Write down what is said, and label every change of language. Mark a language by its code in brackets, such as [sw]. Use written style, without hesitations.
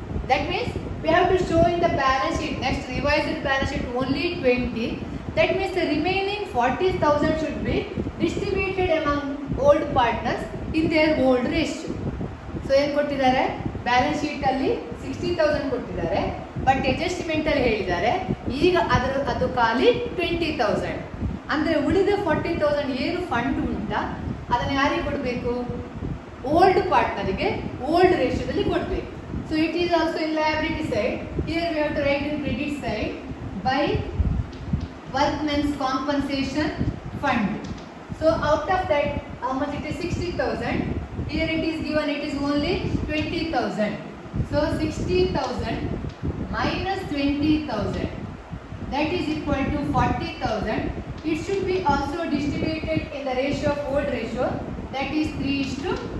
[en] That means we have to show in the balance sheet. Next revised balance sheet only 20. That means the remaining 40,000 should be distributed among old partners in their old ratio. So [kn] ಏನು ಕೊಟ್ಟಿದ್ದಾರೆ, balance sheet ಅಲ್ಲಿ 60,000 ಕೊಟ್ಟಿದ್ದಾರೆ, but adjustment ಅಲ್ಲಿ ಹೇಳಿದ್ದಾರೆ ಈಗ ಅದು ಖಾಲಿ 20,000. ಅಂದ್ರೆ ಉಳಿದ 40,000 ಏನು ಫಂಡ್ ಉಂಟಾ ಅದನ್ನು ಯಾರಿಗೆ ಕೊಡಬೇಕು? ಓಲ್ಡ್ ಪಾರ್ಟ್ನರಿಗೆ ಓಲ್ಡ್ ರೇಷಿಯೋದಲ್ಲಿ ಕೊಡಬೇಕು. [en] So it is also in liability side. Here we have to write in credit side by workmen's compensation fund. So out of that, how much it is? 60,000. Here it is given, it is only 20,000. So 60,000 minus 20,000, that is equal to 40,000. It should be also distributed in the ratio of old ratio, that is 3:2.